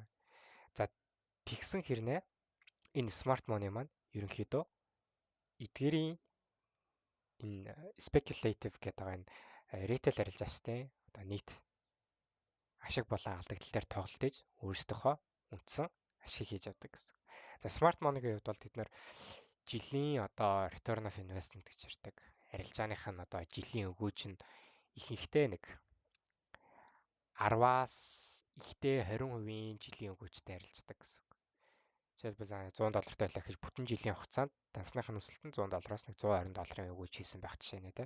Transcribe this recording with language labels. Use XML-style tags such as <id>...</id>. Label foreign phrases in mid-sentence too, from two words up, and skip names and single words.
<mn>За тэгсэн хэрнээ энэ</mn> <en>smart money</en> <mn>маань ерөнхийдөө эдгээрийн энэ speculative гэдэг энэ retail арилжаачдын одоо нийт ашиг болон алдагдал дээр тоглолт хийж өөрсдийнхөө үндсэн ашиг хийж авдаг гэсэн. За</mn> <en>smart money-</en> <mn>гийн хувьд бол тэд нар жилийн одоо</mn> <en>return of investment</en> <mn>гэж ярьдаг. Арилжааных нь одоо жилийн өгөөж нь ихэнхдээ нэг 10-аас ихтэй 20% жилийн өгөөжтэй арилждаг гэсэн. Жишээлбэл $100 байлаа гэж бүтэн жилийн хугацаанд дансных нь өсөлт нь $100-аас нэг $120 өгөөж хийсэн байх жишээ нэ тэ.</mn>